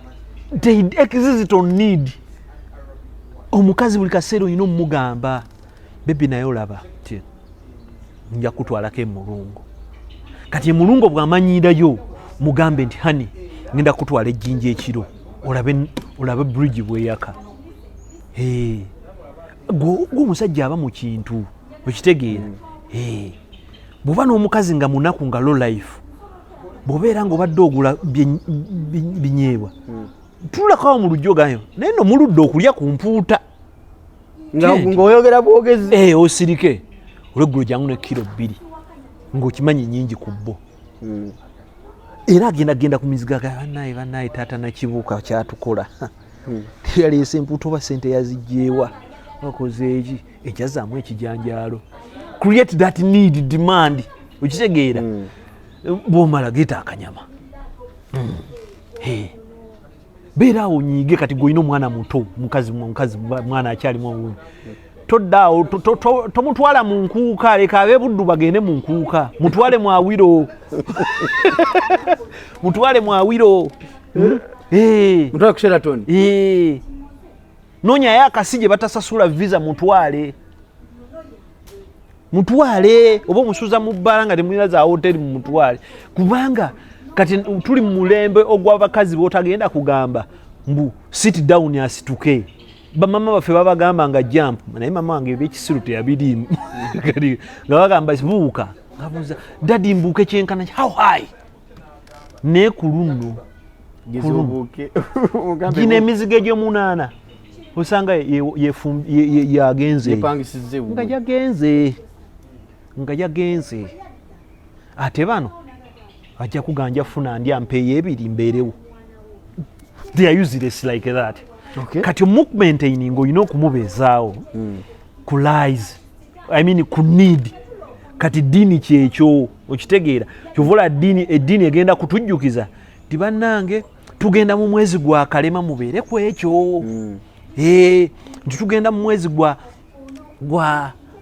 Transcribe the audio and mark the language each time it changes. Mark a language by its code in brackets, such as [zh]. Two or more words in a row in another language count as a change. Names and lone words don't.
[en] they exist on need [lg] omukazi buli kaseera oyina omugamba bebi naye olaba ti nja kutwalako emulungo kati emulungo bw'amanyirayo mugambe nti hani ngenda kutwala ejjinja ekiro olabe bridge bweyaka gwomusajja aba mu kintu okitegeera bw'oba n'omukazi nga munaku nga [en] low life [lg] bw'obeera ng'obadde ogula binyeebwa tulakawo mu lujjogayo naye no muludde okulya ku mpuuta ng'oyogera bwogezi osirike olweggulo jangu ne kilo 2 ng'okimanyi nyingi ku bbo era agenda ku mizigo bannaye taata nakibuuka kyatukola yaleese empuuta oba sente yazigyeewa wakoze eki ekyazaamu ekijanjaalo [en] create that need demand [lg] okitegeera bw'omala geeta akanyama beera awo nyiige kati gwolina omwana muto mukazi mwana akyalimu obulungi toddaawo tomutwala mu nkuuka leka ab'ebuddu bagende mu nkuuka mutwale mwawiro mutwale ku Sheraton noonyayo akasi gye batasasula visa mutwale oba omusuuza mu bbaala nga temulina za hoteri mu mutwale kubanga kati tuli mu mulembe ogw'abakazi b'otagenda kugamba mbu [en] sit down [lg] asituke bamama baffe babagamba nga jump naye mama wange ebyekisiru teyabirimu nga bagamba buuka ngabuuza dadi mbuuke kyenkana [en] how high [lg] naye ku lunno gino emizigo egy'omunaana osanga yagenze nga yagenze ate bano ajja kuganja funa ndi ampeeyo 2 mbeerewo [en] they are useless like that. [lg] Kati omumaintaining olina okumubeezaawo ku lies ku need kati ddiini kyekyo okitegeera kyovola eddiini egenda kutujjukiza ti bannange tugenda mu mwezi gwa kalema mubeere ku ekyo nti tugenda mu mwezi gwa